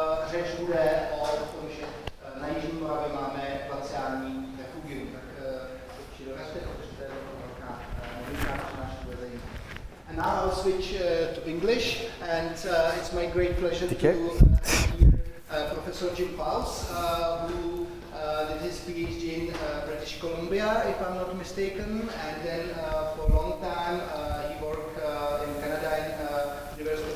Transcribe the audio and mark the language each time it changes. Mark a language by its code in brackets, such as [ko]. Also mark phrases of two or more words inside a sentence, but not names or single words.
[cs] řeč bude o tom, že na Jižní Moravě máme glaciální refugium. Tak určitě dorazte, protože to je velká novinka, přednáška bude zajímavá. [en] And now I'll switch to English, and it's my great pleasure to hear Professor Pfaus, who did his PhD in British Columbia, if I'm not mistaken, and then for a long time he worked in Canada in University